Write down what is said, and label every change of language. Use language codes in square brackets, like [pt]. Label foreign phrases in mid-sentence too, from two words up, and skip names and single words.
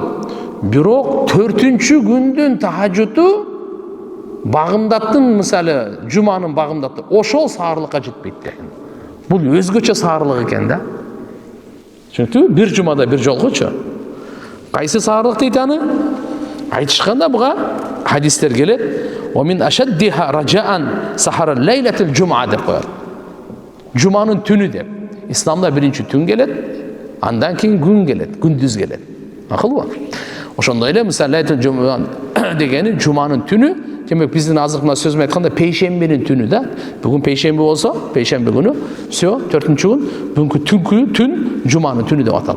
[ky] Бирок 4-чү күндүн тахажжуду багымдаттын, мисалы жуманын багымдатты, ошол саарлыкка жетпейт деген. Бул өзгөчө саарлык экен да. Чөнтү бир жумада бир жолгочу. Кайсы саарлык дейт аны? Айтышканда буга хадистер келет. [ar] "ومن أشدها رجاء سحر ليلة الجمعة" [ky] деп коет. Жуманын түнү деп. Исламда биринчи түн келет, андан кийин күн келет, күндүз келет. Акылбы? Ошондой эле мисалы [ar] ليلة الجمعة [ky] дегени жуманын түнү. Демек биздин азыркы сөзүм айтканда пейшембинин түнү да. Бүгүн пейшемби болсо, пейшемби күнү, всё, 4-чү күн, бүгүнкү түнкү түн жуманын түнү деп аталат.